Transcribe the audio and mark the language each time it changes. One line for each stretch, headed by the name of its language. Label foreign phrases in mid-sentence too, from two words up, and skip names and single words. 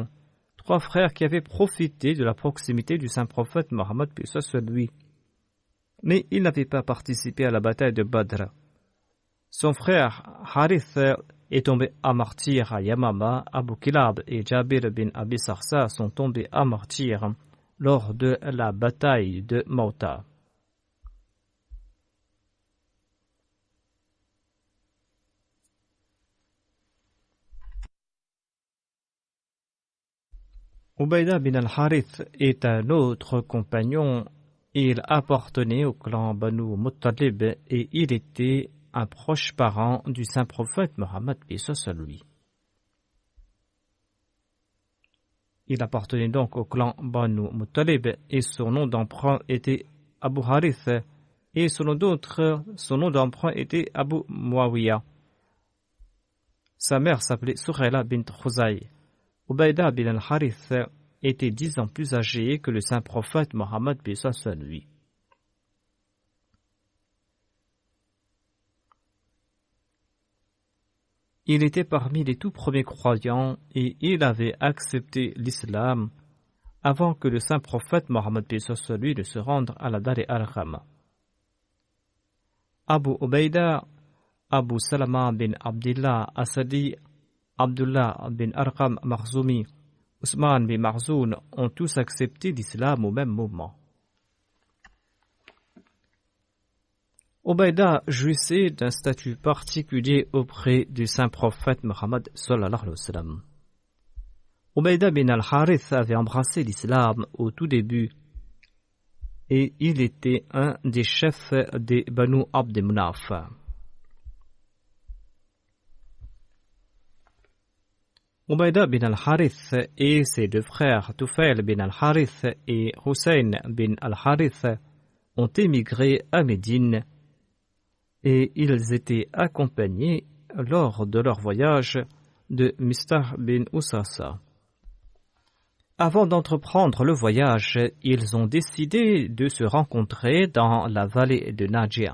French: 3 frères qui avaient profité de la proximité du saint prophète Mohammed paix sur lui. Mais il n'avait pas participé à la bataille de Badr. Son frère Harith est tombé à martyr à Yamama. Abu Kilab et Jabir bin Abi Sarsa sont tombés à martyr lors de la bataille de Mauta. Ubayda bin al-Harith est un autre compagnon. Il appartenait au clan Banu Muttalib et il était un proche parent du saint prophète Mohammed paix sur lui. Il appartenait donc au clan Banu Muttalib et son nom d'emprunt était Abu Harith et selon d'autres, son nom d'emprunt était Abu Muawiyah. Sa mère s'appelait Sukhayla bint Khuzay. Ubayda bin al-Harith était 10 ans plus âgé que le saint prophète Mohammed paix sur lui. Il était parmi les tout premiers croyants et il avait accepté l'islam avant que le saint prophète Mohammed paix sur lui ne se rende à la Dar al-Arqam. Abu Ubayda, Abu Salama bin Abdullah Asadi, Abdullah bin Arqam Makhzoumi, Ousmane bin Marzoun ont tous accepté l'islam au même moment. Ubayda jouissait d'un statut particulier auprès du saint prophète Mohammed
Arabic: صلى الله عليه وسلم.
French: Ubayda bin al-Harith avait embrassé l'islam au tout début et il était un des chefs des Banu Abd Munaf. Ubayda bin al-Harith et ses 2 frères Tufail bin al-Harith et Hussein bin al-Harith ont émigré à Médine et ils étaient accompagnés lors de leur voyage de Mistah bin Usasa. Avant d'entreprendre le voyage, ils ont décidé de se rencontrer dans la vallée de Najia.